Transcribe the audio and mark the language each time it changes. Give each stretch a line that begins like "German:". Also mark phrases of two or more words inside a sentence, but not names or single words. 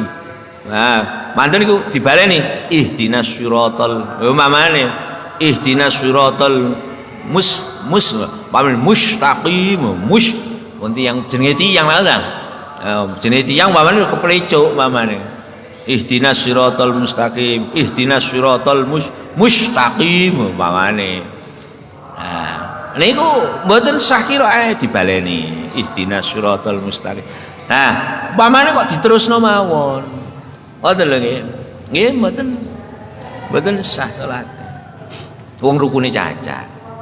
Javanese: Nah, mantun niku dibaleni
Arabic: اهدنا الصراط
Javanese: umpamane
Arabic: اهدنا الصراط المستقيم
Javanese: wonten yang jenenge tiyang lan jenenge tiyang umpamane keplecuk umpamane
Arabic: اهدنا الصراط المستقيم اهدنا الصراط المستقيم
Javanese: umpamane. Nah niku mboten sah qiraate dibaleni
Arabic: اهدنا الصراط المستقيم.
Javanese: Nah umpamane kok diterusno mawon ngoten lho nggih nggih mboten sah salat wong rukune cacat.